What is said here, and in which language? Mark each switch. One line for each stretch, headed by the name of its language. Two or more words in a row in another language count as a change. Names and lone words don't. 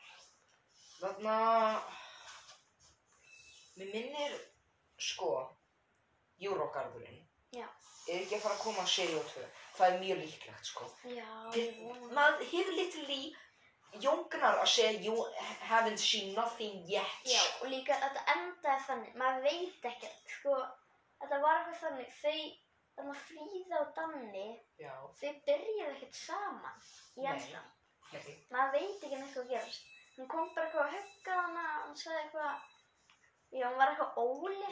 Icelandic: Þarna... Mér minnir, sko, Eurogarðurinn. Já. Er ekki að fara að koma á seríu 2. Það er mjög líklegt, sko. Já, ég vona. Maður hefur literally Jón Gnarr að segja
English: you haven't seen nothing yet.
Icelandic: Já, og líka þetta endaði þannig, maður veit ekkert, sko, þetta var eitthvað þannig, þarna Fríða og Danni, þau byrjuðu ekkert saman í endan. Nei. Maður veit ekki neitt hvað gerast. Hún kom bara eitthvað að hugga hana, hún sagði eitthvað, já, hún var eitthvað ólétt.